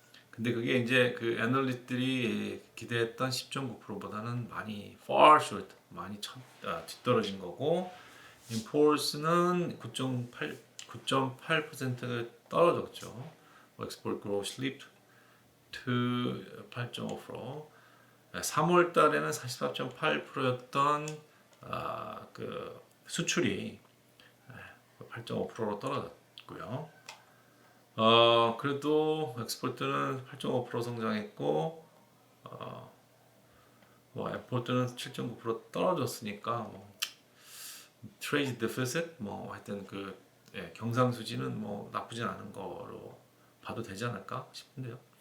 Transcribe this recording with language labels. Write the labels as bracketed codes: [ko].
[ko] 근데 그게 이제 그 애널리스트들이 기대했던 10.9%보다는 많이 [en] far short, [ko] 많이 뒤떨어진 거고 imports는 9.8% 떨어졌죠. [en] export growth slipped to 8.5%. [ko] 3월 달에는 44.8%였던 그 수출이 8.5%로 떨어졌고요. 그래도 엑스포트는 8.5% 성장했고 엠포트는 7.9% 떨어졌으니까 트레이드 데피시트 하여튼 그 경상수지는 나쁘진 않은 거로 봐도 되지 않을까 싶은데요.